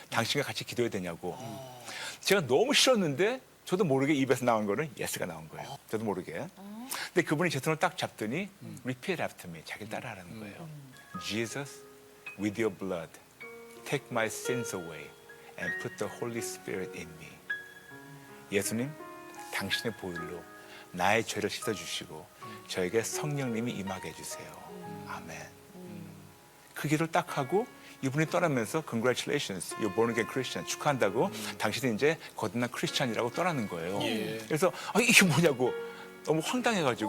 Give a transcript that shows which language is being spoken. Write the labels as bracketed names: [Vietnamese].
[Korean] 당신과 같이 기도해야 되냐고. 제가 너무 싫었는데 저도 모르게 입에서 나온 거는 Yes가 나온 거예요. 저도 모르게. 근데 그분이 제 손을 딱 잡더니 [English] Repeat after me. [Korean] 자기 따라하라는 거예요. [English] Jesus, with your blood, take my sins away and put the Holy Spirit in me. [Korean] 예수님, 당신의 보혈로 나의 죄를 씻어주시고 저에게 성령님이 임하게 해주세요. 아멘. 그 기도를 딱 하고 이분이 떠나면서 [English] Congratulations, you're born again Christian. [Korean] 축하한다고. 당신은 이제 거듭난 크리스찬이라고 떠나는 거예요. 그래서 이게 뭐냐고 너무 황당해가지고.